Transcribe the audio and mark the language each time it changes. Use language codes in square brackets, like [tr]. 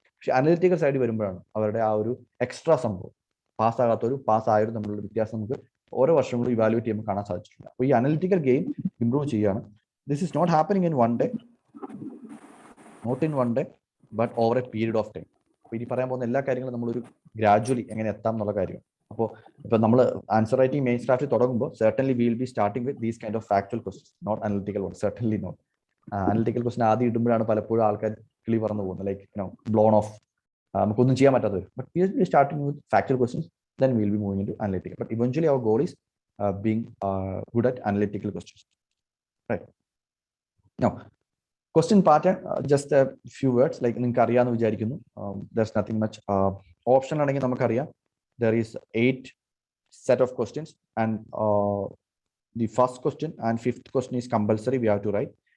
[ml] പക്ഷെ analytical side വരുമ്പോഴാണ് അവരുടെ ആ ഒരു എക്സ്ട്രാ സംഭവം, പാസ്സാകാത്തവരും പാസ്സായവരും തമ്മിലുള്ള വ്യത്യാസം നമുക്ക് ഓരോ വർഷങ്ങളും ഇവാലുവേറ്റ് ചെയ്യുമ്പോൾ കാണാൻ സാധിച്ചിട്ടുണ്ട്. അപ്പോൾ ഈ അനലിറ്റിക്കൽ ഗെയിം ഇംപ്രൂവ് ചെയ്യുകയാണ്. [en] This is not happening in one day, but over a period of time. [ml] അപ്പോൾ ഇനി പറയാൻ പോകുന്ന എല്ലാ കാര്യങ്ങളും നമ്മളൊരു ഗ്രാജുവലി എങ്ങനെ എത്താം എന്നുള്ള കാര്യം. അപ്പോൾ ഇപ്പം നമ്മൾ ആൻസർ റൈറ്റിംഗ് മെയിൻ സ്റ്റാഫിൽ തുടങ്ങുമ്പോൾ [en] certainly we will be starting with these kind of factual questions, not analytical ones. Certainly not. [ml] Analytical question ആദ്യം ഇടുമ്പോഴാണ് പലപ്പോഴും ആൾക്കാർ കിളി പറന്നു പോകുന്നത്, [en] like blown off, [ml] നമുക്കൊന്നും ചെയ്യാൻ പറ്റാത്തത്. [en] But we will be starting with factual questions, then we will be moving into analytical. But eventually our goal is being good at analytical questions. Right. Now, question pattern, just a few words, like [ml] നിങ്ങൾക്ക് അറിയാമെന്ന് വിചാരിക്കുന്നു. [en] There's nothing much. Option [ml] ആണെങ്കിൽ നമുക്കറിയാം [en] there is 8 set of questions, and the first question and fifth question is compulsory, we have to write.